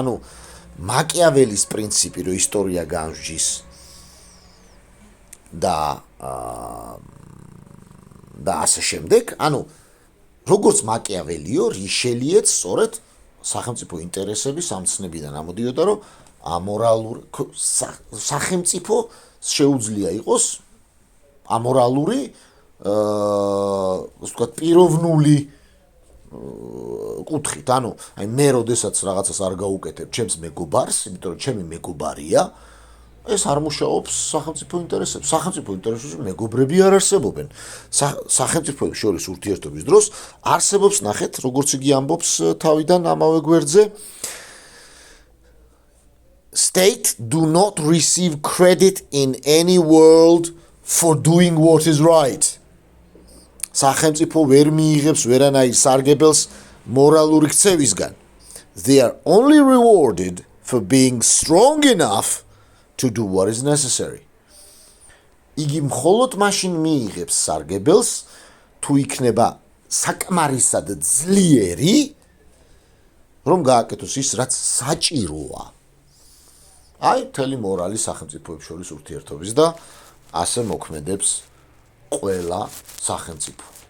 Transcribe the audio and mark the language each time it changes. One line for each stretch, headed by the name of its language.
Georgian: ანუ მაკიაველის პრინციპი რომ ისტორია განსჯის და ასე შემდეგ, ანუ როგორც მაკიაველიო, რიშელიეც სწორედ სახელმწიფო ინტერესების ამცნებიდან ამოდიოდა, რომ ამორალური სახელმწიფო შეუძლია იყოს ამორალური ასე ვთქვათ პიროვნული კუთხით, ანუ აი მე როდესაც რაღაცას არ გაუკეთებ ჩემს მეგობარს, იმიტომ რომ ჩემი მეგობარია, ეს არ მუშაობს სახელმწიფო ინტერესებს. სახელმწიფო ინტერესებში მეგობრები არ არსებობენ. სახელმწიფოებს შორის ურთიერთობის დროს არსებობს, ნახეთ, როგორც იგი ამბობს თავიდან ამავე გვერდზე,
English: State do not receive credit in any world for doing what is right.
Georgian: სახელმწიფო ვერ მიიღებს ვერანაირ სარგებელს მორალური ქცევისგან.
English: They are only rewarded for being strong enough to do what is necessary.
Georgian: იგი მხოლოდ მაშინ მიიღებს სარგებელს, თუ იქნება საკმარისად ძლიერი, რომ გააკეთოს ის, რაც საჭიროა. აი, მთელი მორალი სახელმწიფოებს შორის ურთიერთობის და ასე მოქმედებს ყველა სახელმწიფო.